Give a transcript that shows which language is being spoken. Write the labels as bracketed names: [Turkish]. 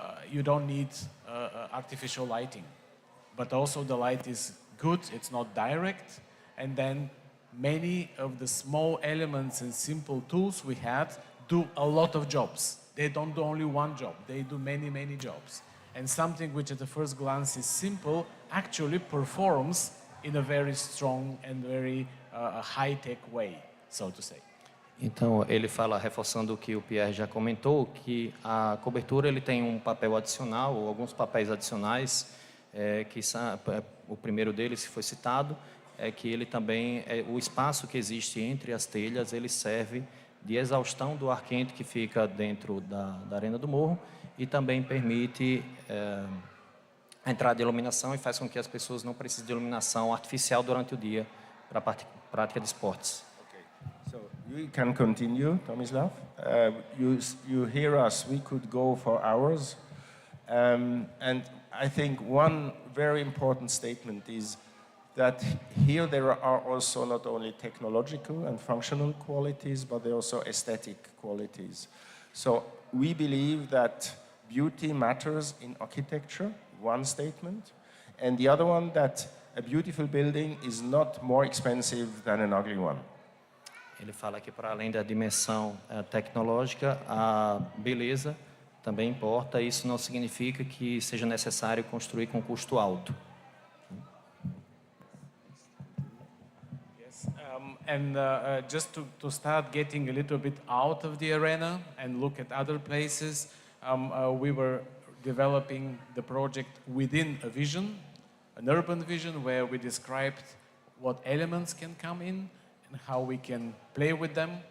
[English] You don't need artificial lighting. But also the light is good, it's not direct, and then many of the small elements and simple tools we had do a lot of jobs. They don't do only one job, they do many, many jobs. And something which at the first glance is simple actually performs in a very strong and very high-tech way, so to say. [Portuguese] Então, ele fala, reforçando o que o Pierre já comentou, que a cobertura ele tem um papel adicional, ou alguns papéis adicionais, o primeiro deles, que foi citado, é que ele também, o espaço que existe entre as telhas, ele serve de exaustão do ar quente que fica dentro da arena do morro, e também permite a entrada de iluminação e faz com que as pessoas não precisem de iluminação artificial durante o dia para a prática de esportes. [English] So you can continue, Tomislav. You hear us, we could go for hours. And I think one very important statement is that here there are also not only technological and functional qualities, but there are also aesthetic qualities. So we believe that beauty matters in architecture, one statement, and the other one that a beautiful building is not more expensive than an ugly one. [Portuguese] Ele fala que, para além da dimensão tecnológica, a beleza também importa. Isso não significa que seja necessário construir com custo alto. [English] Yes, and just to start getting a little bit out of the arena and look at other places, we were developing the project within a vision, an urban vision, where we described what elements can come in and how we can play with them,